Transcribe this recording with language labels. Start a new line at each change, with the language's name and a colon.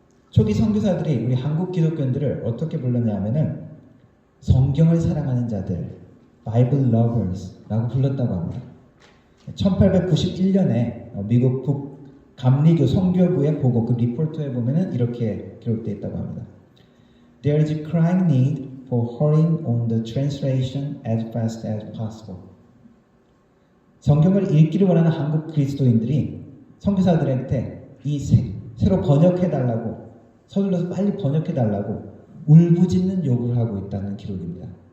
Korean: 초기 선교사들이 우리 한국 기독교인들을 어떻게 불렀냐면은 성경을 사랑하는 자들,
English: Bible Lovers
Korean: 라고 불렀다고 합니다. 1891년에 미국 북감리교 선교부의 보고 그 리포트에 보면은 이렇게 기록되어 있다고 합니다.
English: There is a crying need for hurrying on the translation as fast as possible.
Korean: 성경을 읽기를 원하는 한국 그리스도인들이 선교사들한테 이 새로 번역해달라고 서둘러서 빨리 번역해달라고 울부짖는 요구를 하고 있다는 기록입니다.